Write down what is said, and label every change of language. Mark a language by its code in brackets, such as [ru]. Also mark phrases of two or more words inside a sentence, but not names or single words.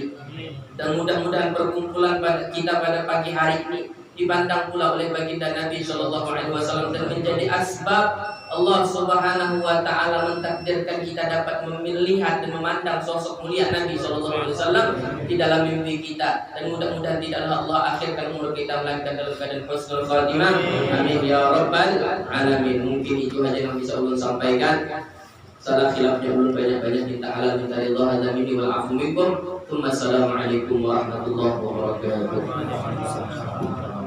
[id] Dan mudah-mudahan perkumpulan kita pada pagi hari ini dipandang pula oleh baginda Nabi [ar] صلى الله عليه وسلم [id] dan menjadi asbab Allah [ar] سبحانه وتعالى [id] mentakdirkan kita dapat melihat dan memandang sosok mulia Nabi [ar] صلى الله عليه وسلم [id] di dalam mimpi kita. Dan mudah-mudahan tidak Allah akhirkan umur kita melainkan dalam keadaan [ar] حسن الخاتمة. آمين يا رب العالمين. [id] Mungkin itu saja yang bisa ulun sampaikan. Salah khilafnya ulun banyak-banyak minta halal minta ridha [ar] هذا مني والعفو منكم. السلام عليكم ورحمة الله وبركاته.